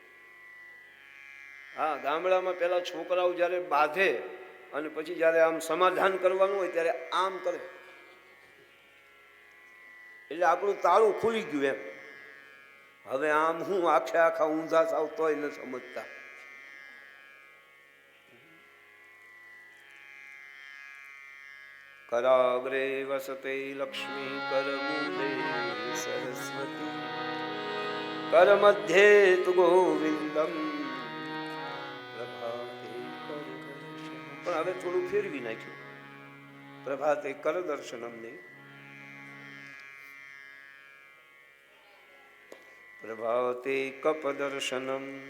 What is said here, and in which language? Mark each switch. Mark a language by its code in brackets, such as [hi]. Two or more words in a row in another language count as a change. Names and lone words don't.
[gu] હા, ગામડામાં પેલા છોકરાઓ જ્યારે બાંધે અને પછી જ્યારે આમ સમાધાન કરવાનું હોય ત્યારે આમ કરે એટલે આપણું તાળું ખુલી ગયું એમ. હવે આમ હું આખે આખા ઊંધા થાવ તોય ન સમજતા. [sa] कराग्रे वसते लक्ष्मी करमूले सरस्वती કર મધ્યે તુ ગોવિંદમ પ્રભાતે કર દર્શનમ. [gu] પણ હવે થોડું ફેરવી નાખ્યું. [sa] પ્રભાતે કર દર્શનમ ને પ્રભાતે કપ દર્શનમ.